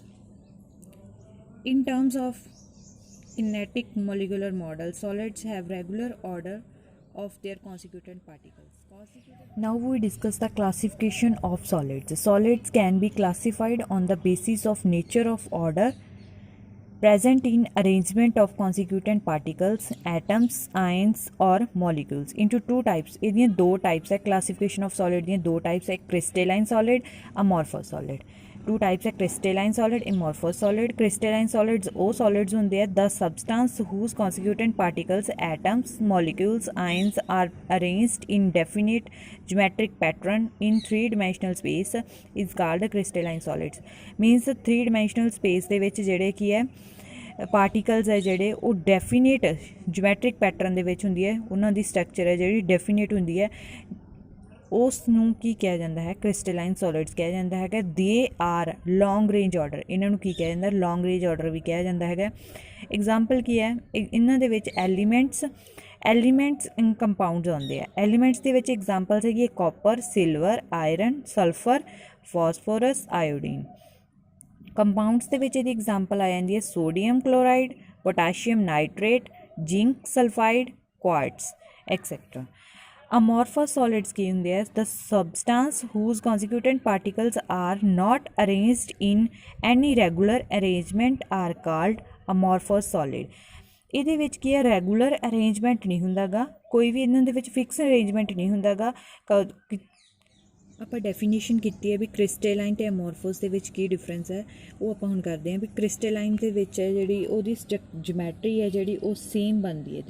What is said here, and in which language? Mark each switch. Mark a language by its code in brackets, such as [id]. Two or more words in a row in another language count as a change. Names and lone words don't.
[en] In terms of kinetic molecular model, solids have regular order of their constituent particles. Now we discuss the classification of solids. Solids can be classified on the basis of nature of order present in arrangement of constituent particles, atoms, ions or molecules into two types. [pa] ਇਹਦੀਆਂ ਦੋ types ਹੈ [en] classification of solid [pa] ਦੀਆਂ ਦੋ types ਹੈ [en] crystalline solid, amorphous solid. Two types ਹੈ crystalline solid, amorphous solid. Crystalline solids ਉਹ solids [pa] ਹੁੰਦੇ ਆ [en] the substance whose constituent particles, atoms, molecules, ions are arranged in definite geometric pattern in three-dimensional space is called crystalline solids. Means three-dimensional space [pa] ਦੇ ਵਿੱਚ ਜਿਹੜੇ ਕੀ ਹੈ ਪਾਰਟੀਕਲਸ ਹੈ ਜਿਹੜੇ ਉਹ [en] definite geometric pattern [pa] ਦੇ ਵਿੱਚ ਹੁੰਦੀ ਹੈ, ਉਹਨਾਂ ਦੀ ਸਟਰਕਚਰ ਹੈ ਜਿਹੜੀ ਡੈਫੀਨੇਟ ਹੁੰਦੀ ਹੈ, ਉਸ ਨੂੰ ਕੀ ਕਿਹਾ ਜਾਂਦਾ ਹੈ [en] crystalline solids [pa] ਕਿਹਾ ਜਾਂਦਾ ਹੈਗਾ। [en] they are long range order, [pa] ਇਹਨਾਂ ਨੂੰ ਕੀ ਕਿਹਾ ਜਾਂਦਾ [en] long range order [pa] ਵੀ ਕਿਹਾ ਜਾਂਦਾ ਹੈਗਾ। ਐਗਜ਼ਾਮਪਲ ਕੀ ਹੈ ਇਹਨਾਂ ਦੇ ਵਿੱਚ [en] elements in compounds [pa] ਆਉਂਦੇ ਆ। ਐਲੀਮੈਂਟਸ ਦੇ ਵਿੱਚ ਐਗਜ਼ਾਮਪਲਸ ਹੈਗੀ ਹੈ [en] copper, silver, iron, sulphur, phosphorus, iodine. [pa] ਕੰਪਾਊਂਡਸ ਦੇ ਵਿੱਚ ਇਹਦੀ ਐਗਜ਼ਾਮਪਲ ਆ ਜਾਂਦੀ ਹੈ [en] sodium chloride, potassium nitrate, zinc sulphide, quartz etcetera. amorphous solids [pa] ਕੀ ਹੁੰਦੇ ਆ [en] the substance whose constituent particles are not arranged in any regular arrangement are called amorphous solid। [pa] ਇਹਦੇ ਵਿੱਚ ਕੀ ਹੈ [en] regular arrangement [pa] ਨਹੀਂ ਹੁੰਦਾ ਗਾ, ਕੋਈ ਵੀ ਇਹਨਾਂ ਦੇ ਵਿੱਚ [en] fix arrangement [pa] ਨਹੀਂ ਹੁੰਦਾ ਗਾ। ਆਪਾਂ ਡੈਫੀਨੇਸ਼ਨ ਕੀਤੀ ਹੈ ਵੀ ਕ੍ਰਿਸਟੇਲਾਈਨ ਅਤੇ ਅਮੋਰਫੋਸ ਦੇ ਵਿੱਚ ਕੀ ਡਿਫਰੈਂਸ ਹੈ, ਉਹ ਆਪਾਂ ਹੁਣ ਕਰਦੇ ਹਾਂ ਵੀ ਕ੍ਰਿਸਟੇਲਾਈਨ ਦੇ ਵਿੱਚ ਹੈ ਜਿਹੜੀ ਉਹਦੀ ਜਿਓਮੈਟਰੀ ਹੈ ਜਿਹੜੀ ਉਹ ਸੇਮ ਬਣਦੀ ਹੈ।